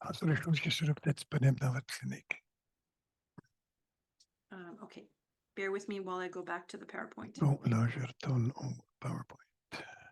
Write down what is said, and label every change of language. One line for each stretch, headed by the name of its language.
French: Ce sont des choses qui seront peut-être disponibles dans votre clinique.
English: Okay, bear with me while I go back to the PowerPoint.
French: Bon, là, je retourne au PowerPoint.